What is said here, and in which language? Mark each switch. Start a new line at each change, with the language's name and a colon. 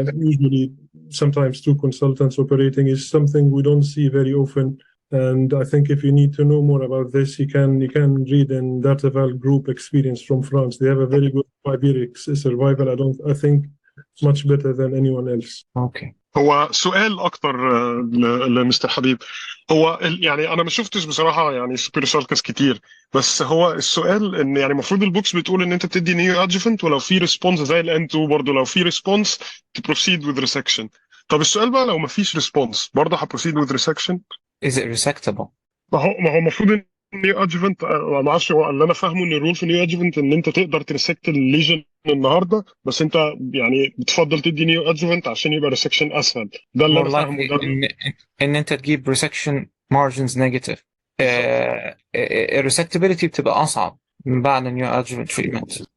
English: Usually, sometimes two consultants operating is something we don't see very often. And I think if you need to know more about this, you can read in Darteval Group Experience from France. They have a very good 5-year survival. I think much better than anyone else. Okay.
Arabic: هو سؤال اكتر لمستر حبيب. هو يعني انا ما شفتش بصراحه يعني سوبر سالكس كتير، بس هو السؤال ان يعني المفروض البوكس بتقول ان انت بتدي نيو ادجفنت، ولو في ريسبونس زي الان 2 برضه لو في ريسبونس تبروسيد وذ ريسكشن. طب السؤال بقى لو ما فيش ريسبونس برضه هبروسيد وذ ريسكشن؟
English: Is it resectable?
Arabic: ما هو المفروض نيو ادجفنت، ما اعرفش، هو اللي انا فاهمه ان الرول في نيو ادجفنت ان انت تقدر تريسكت الليجن النهارده، بس انت يعني بتفضل تدي نيو ادجفنت عشان يبقى ريسكشن اسهل. ده اللي انا فاهمه. ده ان انت تجيب
English: resection margins negative.
Arabic: الريسكتابيلتي بتبقى اصعب من بعد النيو
English: adjuvant treatment.